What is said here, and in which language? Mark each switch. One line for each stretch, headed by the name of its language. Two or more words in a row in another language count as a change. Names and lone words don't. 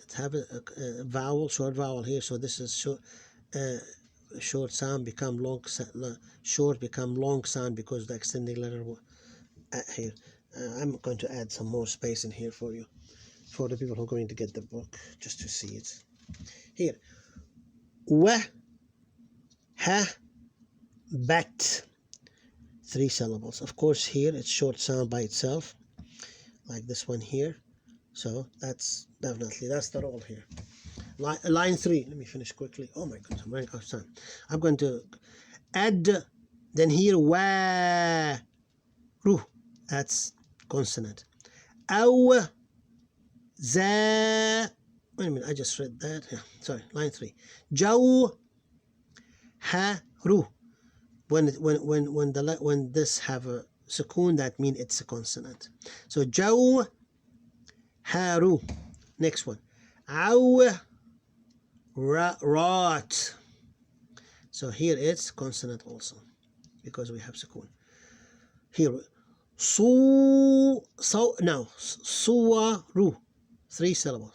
English: It have a vowel, short vowel here. So this is short sound become long, short become long sound because the extending letter here. I'm going to add some more space in here for you, for the people who are going to get the book, just to see it. Here, wa, ha, bat, 3 syllables. Of course, here it's short sound by itself, like this one here. So that's the role here. Line 3. Let me finish quickly. Oh my goodness, I'm running out of time. I'm going to add. Then here, wa, ru. That's consonant.
Arabic: Aw, za.
English: Wait a minute, I just read that. Yeah, sorry. Line 3.
Arabic: Jaw, ha, ru.
English: When this have a sukoon, that means it's a consonant. So jaw, ha, ru. Next one.
Arabic: Aw, rat.
English: So here it's consonant also because we have sukoon. Here, suwaru, 3 syllables.